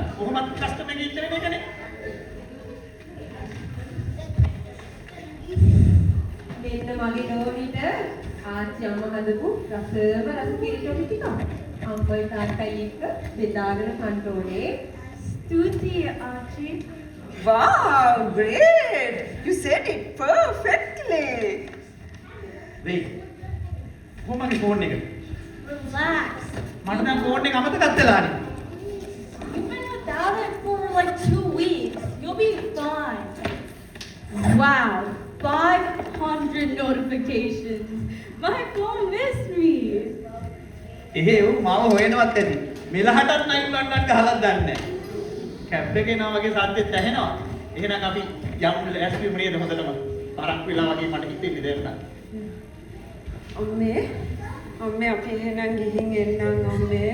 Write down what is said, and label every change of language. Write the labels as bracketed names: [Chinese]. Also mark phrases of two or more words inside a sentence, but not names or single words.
[Sinhala] කොහොමද කස්ටමර් එකේ ඉන්න වෙන්නේ කනේ? මෙන්න මගේ ඩෝරිට ආච්චි අම්මා හදපු රසම රස කිරිටොටි ටිකක්. අම්මයි තාත්තයි එක්ක බෙදාගෙන කන්න ඕනේ. ස්තුතියි ආච්චි. [English] Wow, great! You said it perfectly. [Sinhala] වෙයි. කොහොමද ෆෝන් එක? [English] Relax. [Sinhala] මට දැන් ෆෝන් එක අමතකත් වෙලානේ. [English] You've been without it for like 2 weeks. You'll be fine. Wow, 500 notifications. My phone missed me. [Sinhala] එහෙව් මාව හොයනවත් ඇති. මෙලහටත් 911 ගහලා දන්නේ නැහැ. කැබ් එකේ නා වගේ සද්දෙත් ඇහෙනවා. එහෙනම් අපි යමු ලෑස්තිම නේද හොඳටම. පරක් වෙලා වගේ මට හිතෙන්නේ දැන් නම්. අම්මේ අපි එහෙනම් ගිහින් එන්නම් අම්මේ.